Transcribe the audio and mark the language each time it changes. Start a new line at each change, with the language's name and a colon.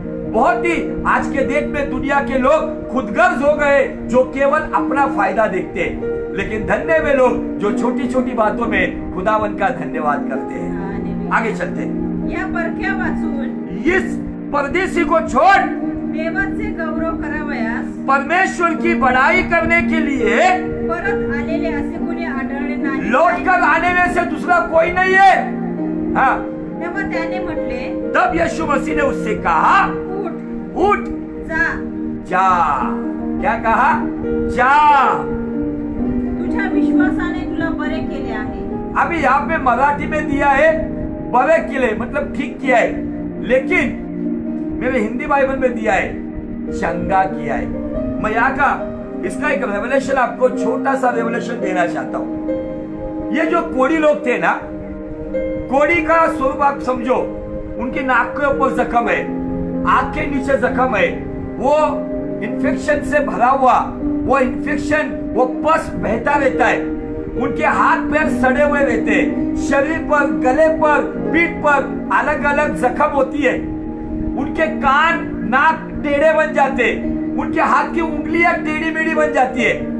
Hindi: बहुत ही आज के डेट में दुनिया के लोग खुदगर्ज हो गए जो केवल अपना फायदा देखते हैं, लेकिन धन्य वे लोग जो छोटी छोटी बातों में खुदावन का धन्यवाद करते हैं। आगे चलते हैं।
Marathi: या परक्या वाचून
Hindi: इस परदेशी को छोड़
Marathi: देवाचे गौरव करावयास
Hindi: परमेश्वर की बड़ाई करने के लिए
Marathi: परत आलेले असे कोणी आढळले नाही।
Hindi: लौट कर आने में से दूसरा कोई नहीं है। हाँ,
Marathi: तेव्हा त्याने म्हटले,
Hindi: तब यीशु मसीह ने उससे कहा उठ जा, जा। क्या कहा? जा,
Marathi: तुझ्या विश्वासाने तुला बरे केले आहे।
Hindi: अभी यहाँ पे मराठी में दिया है
Marathi: बरे केले,
Hindi: मतलब ठीक किया है, लेकिन मेरे हिंदी बाइबल में दिया है चंगा किया है। मैं यहाँ का इसका एक रेवलेशन आपको छोटा सा रेवलेशन देना चाहता हूँ। ये जो कोढ़ी लोग थे ना, कोढ़ी का स्वरूप आप समझो, उनके नाक के ऊपर जख्म है, आंख के नीचे जख्म है, वो इन्फेक्शन से भरा हुआ, वो इन्फेक्शन, वो पस बहता रहता है, उनके हाथ पैर सड़े हुए रहते हैं, शरीर पर, गले पर, पीठ पर अलग अलग जख्म होती है, उनके कान नाक टेढ़े बन जाते, उनके हाथ की उंगलियां टेढ़ी मेढ़ी बन जाती है।